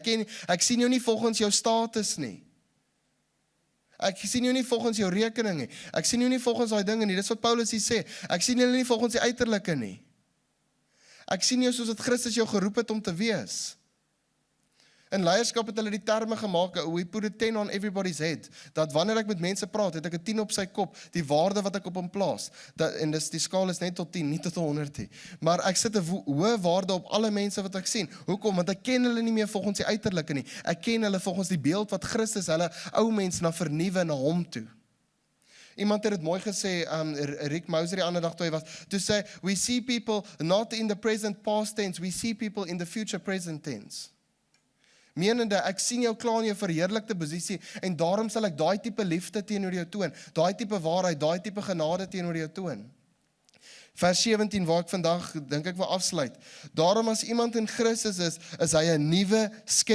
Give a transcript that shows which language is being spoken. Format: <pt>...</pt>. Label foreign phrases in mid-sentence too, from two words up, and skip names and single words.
<af>Ek sien jou nie volgens jou status nie. Ek sien jou nie volgens jou rekening nie. Ek sien jou nie volgens daai dinge nie. Dis wat Paulus hier sê. Ek sien julle nie volgens die uiterlike nie. Ek sien jou soos wat Christus jou geroep het om te wees. In leierskap het hulle die terme gemaak,</af> <en>we put a 10 on everybody's head,</en> <af>dat wanneer ek met mense praat, het ek 'n 10 op sy kop, die waarde wat ek op hom plaas, en die skaal is net tot 10, nie tot 100 nie, maar ek sit 'n hoë waarde op alle mense wat ek sien. Hoekom? Want ek ken hulle nie meer volgens die uiterlike nie, ek ken hulle volgens die beeld wat Christus hulle ou mens na vernuwe na hom toe. Iemand het dit mooi gesê, Rick Moser die ander dag toe hy was,</af> <en>to say, we see people not in the present past tense, we see people in the future present tense.</en> <af>Menende, ek sien jou klaar in jou verheerlikte posisie en daarom sal ek daai tipe liefde teenoor jou toon, daai tipe waarheid, daai tipe genade teenoor jou toon. Vers 17 waar ek vandag dink ek wil afsluit. Daarom as iemand in Christus is hy 'n nuwe skepping.</af>